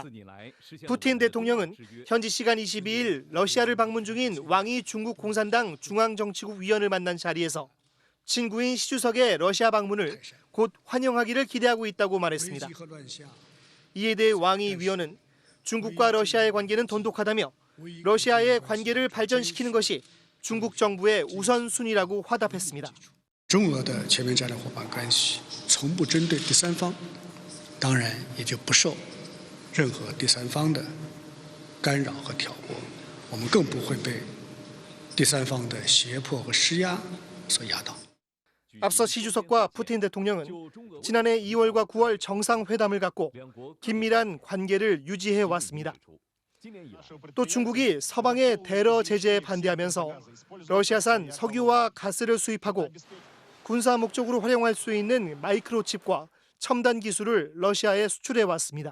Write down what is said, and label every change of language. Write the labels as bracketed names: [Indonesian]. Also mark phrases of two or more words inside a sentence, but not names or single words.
[Korean] 푸틴 대통령은 현지 시간 22일 러시아를 방문 중인 왕이 중국 공산당 중앙정치국 위원을 만난 자리에서 친구인 시 주석의 러시아 방문을 곧 환영하기를 기대하고 있다고 말했습니다. 이에 대해 왕이 위원은 중국과 러시아의 관계는 돈독하다며 러시아의 관계를 발전시키는 것이 중국 정부의 우선순위라고 화답했습니다. [Chinese] 中俄的全面战略伙伴关系从不针对第三方，当然也就不受任何第三方的干扰和挑拨，我们更不会被第三方的胁迫和施压所压倒。 [Korean] 앞서 시 주석과 푸틴 대통령은 지난해 2월과 9월 정상회담을 갖고 긴밀한 관계를 유지해 왔습니다. 또 중국이 서방의 테러 제재에 반대하면서 러시아산 석유와 가스를 수입하고 군사 목적으로 활용할 수 있는 마이크로칩과 첨단 기술을 러시아에 수출해 왔습니다.